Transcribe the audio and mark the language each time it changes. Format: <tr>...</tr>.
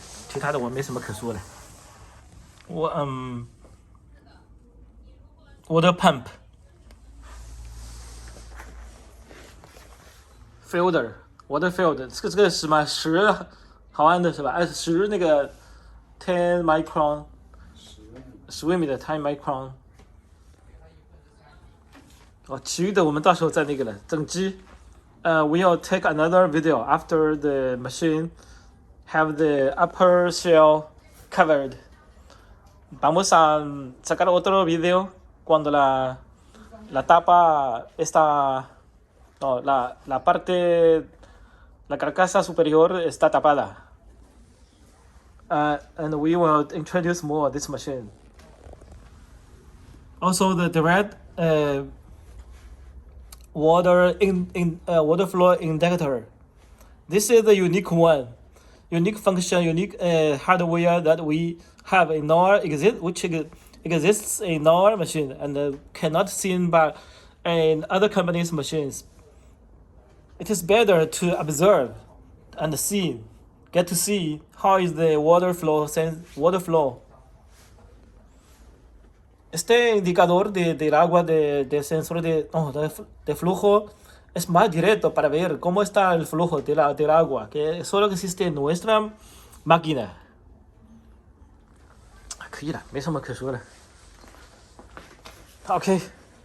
<zh>其他的我没什么可说的。</zh> <en>water pump filter water filter，</en> <zh>这个是什么10毫安的是吧？10那个</zh> <en>10 micron，</en> <zh>10微米的10 micron。其余的我们到时候再那个了，整机。</zh> <en>we'll take another video after the machine have the upper shell covered.</en> <es>Vamos a sacar otro video cuando la tapa está, no, la carcasa superior está tapada.</es> <en>And we will introduce more of this machine. Also, the direct water flow injector. This is the unique function, unique hardware that we have in our which exists in our machine and cannot seen by in other companies' machines. It is better to observe and get to see how is the water flow.</en> <es>Este indicador del agua del sensor de flujo es más directo para ver cómo está el flujo del agua, que solo existe en nuestra máquina.</es> <zh>可以了，没什么可说的。OK。</zh>